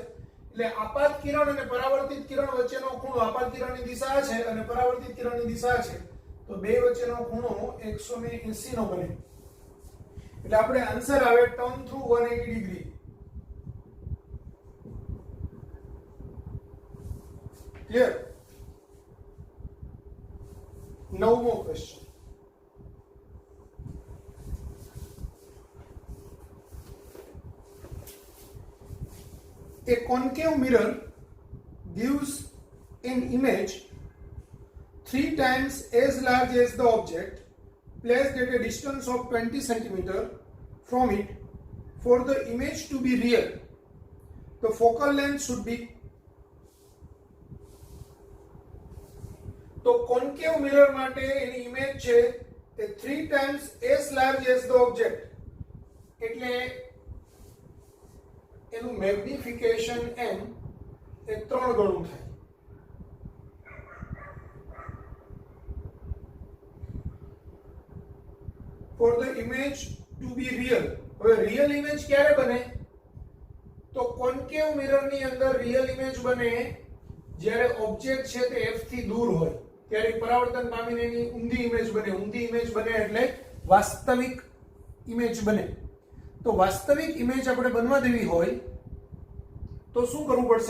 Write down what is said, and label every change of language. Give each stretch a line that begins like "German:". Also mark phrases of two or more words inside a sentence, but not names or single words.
Gujarati: એટલે આપાત કિરણ અને પરાવર્તિત કિરણ વચ્ચેનો ખૂણો, આપાત કિરણની દિશા છે અને પરાવર્તિત કિરણની દિશા છે, તો બે વચ્ચેનો ખૂણો 180 નો બને. એટલે આપણે આન્સર આવે
English: turn through 180 degree.
Gujarati: ક્લિયર? નવમો ક્વેશ્ચન,
English: a concave mirror gives an image 3 times as large as the object placed at a distance of 20 cm from it. For the image to be real, the focal length should be.
Gujarati: તો
English: concave mirror
Gujarati: માટે એની ઇમેજ છે તે
English: 3 times as large as the object,
Gujarati: એટલે એનું મેગ્નિફિકેશન m એ 3 ગણું થાય.
English: For the image to be real,
Gujarati: હવે
English: real image
Gujarati: ક્યારે બને? તો
English: concave mirror
Gujarati: ની અંદર
English: real image
Gujarati: બને જ્યારે ઓબ્જેક્ટ છે તે f થી દૂર હોય, ત્યારે પરાવર્તન પામીને એની ઊંધી ઇમેજ બને. ઊંધી ઇમેજ બને એટલે વાસ્તવિક ઇમેજ બને. તો વાસ્તવિક ઇમેજ આપણે બનવા દેવી હોય તો શું કરવું પડશે?